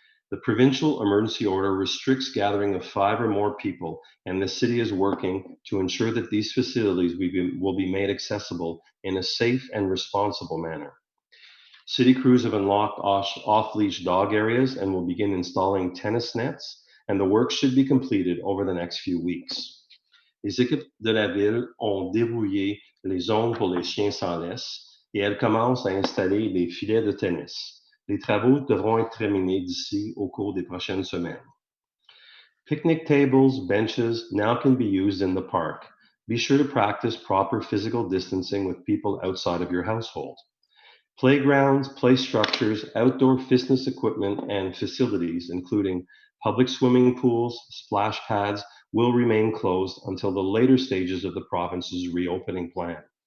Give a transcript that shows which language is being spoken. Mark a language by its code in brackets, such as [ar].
[en] The provincial emergency order restricts gathering of 5 or more people, and the city is working to ensure that these facilities will be made accessible in a safe and responsible manner. City crews have unlocked off-leash dog areas and will begin installing tennis nets, and the work should be completed over the next few weeks. [fr] Les équipes de la ville ont débrouillé les zones pour les chiens sans laisse et elles commencent à installer les filets de tennis. Les travaux devront être terminés d'ici au cours des prochaines semaines. [en] Picnic tables, benches now can be used in the park. Be sure to practice proper physical distancing with people outside of your household. Playgrounds, play structures, outdoor fitness equipment, and facilities, including public swimming pools, splash pads, will remain closed until the later stages of the province's reopening plan.